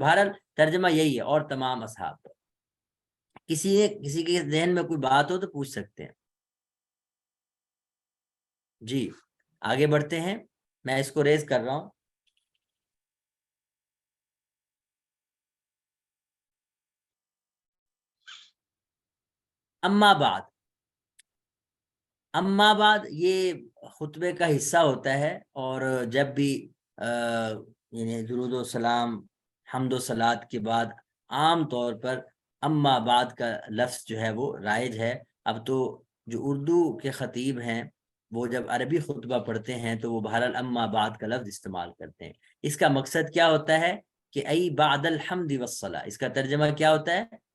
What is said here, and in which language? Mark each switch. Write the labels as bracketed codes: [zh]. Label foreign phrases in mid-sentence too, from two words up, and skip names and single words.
[ur] بہرحال ترجمہ یہی ہے، اور تمام اصحاب۔ کسی کے ذہن میں کوئی بات ہو تو پوچھ سکتے ہیں جی۔ آگے بڑھتے ہیں، میں اس کو ریز کر رہا ہوں۔ [ar] اما بعد، اما بعد [ur] یہ خطبے کا حصہ ہوتا ہے، اور جب بھی یعنی درود و سلام حمد و صلات کے بعد عام طور پر [ar] اما بعد [ur] کا لفظ جو ہے وہ رائج ہے۔ اب تو جو اردو کے خطیب ہیں وہ جب عربی خطبہ پڑھتے ہیں تو وہ بہرحال [ar] اما بعد [ur] کا لفظ استعمال کرتے ہیں۔ اس کا مقصد کیا ہوتا ہے کہ [ar] ای بعد الحمد والصلاۃ، [ur] اس کا ترجمہ کیا ہوتا ہے؟